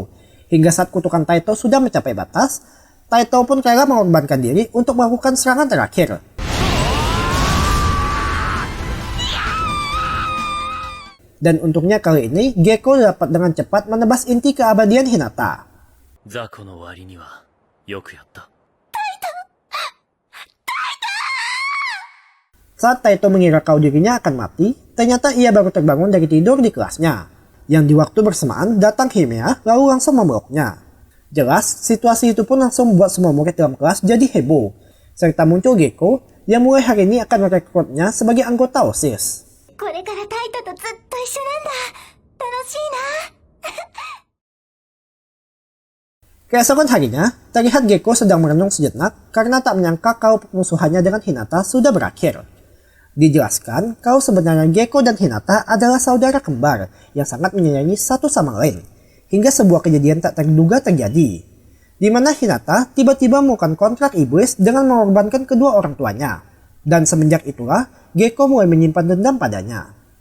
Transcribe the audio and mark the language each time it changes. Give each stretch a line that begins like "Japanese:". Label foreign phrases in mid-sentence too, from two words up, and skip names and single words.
Indonesian: Hingga saat kutukan Taito sudah mencapai batas, Taito pun rela mengorbankan diri untuk melakukan serangan terakhir. Dan untungnya kali ini, Gekko dapat dengan cepat menebas inti keabadian Hinata.
Japanese: 雑魚の割にはよくやった.
Indonesian: Saat Taito mengira kalau dirinya akan mati, ternyata ia baru terbangun dari tidur di kelasnya. Yang di waktu bersamaan datang Himea lalu langsung memeluknya. Jelas, situasi itu pun langsung membuat semua murid dalam kelas jadi heboh. Serta muncul Gekko yang mulai hari ini akan merekrutnya sebagai anggota OSIS.
Japanese: これからタイトとずっと一緒なんだ。楽しいな。
Indonesian: Keesokan harinya, terlihat Gekko sedang merenung sejenak karena tak menyangka kalau permusuhannya dengan Hinata sudah berakhir. Dijelaskan kalau sebenarnya Gekko dan Hinata adalah saudara kembar yang sangat menyayangi satu sama lain, hingga sebuah kejadian tak terduga terjadi, di mana Hinata tiba-tiba melakukan kontrak iblis dengan mengorbankan kedua orang tuanya, dan semenjak itulah Gekko mulai menyimpan dendam padanya.